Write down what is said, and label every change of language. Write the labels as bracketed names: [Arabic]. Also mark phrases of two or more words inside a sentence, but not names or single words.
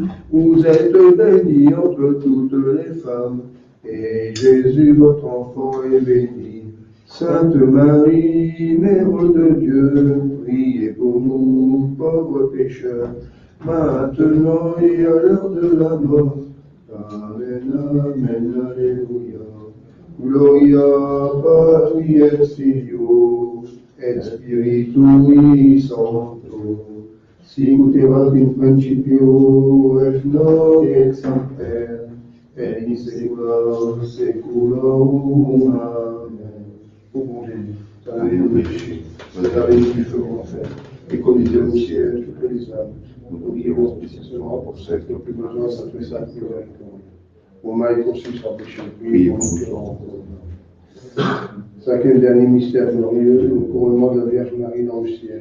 [French] Vous êtes bénie entre toutes les femmes, et Jésus, votre enfant, est béni. Sainte Marie, Mère de Dieu, priez pour nous, pauvres pécheurs, maintenant et à l'heure de la mort. Amen, amen, alléluia. [Latin] Gloria Patri et Filio et Spiritui Sancto, sic ut erat in principio et nunc et semper et in saecula saeculorum. [French] Amen. Ô bon Jésus, pardonnez nos péchés, préservez-nous du feu de l'enfer, et conduisez au ciel toutes les âmes. Nous prions spécialement pour celles qui ont plus besoin de cette sainte miséricorde. Pour moi et pour ceux sans péché, priez pour nous qui sommes. Cinquième dernier mystère glorieux, le couronnement de la Vierge Marie dans le ciel.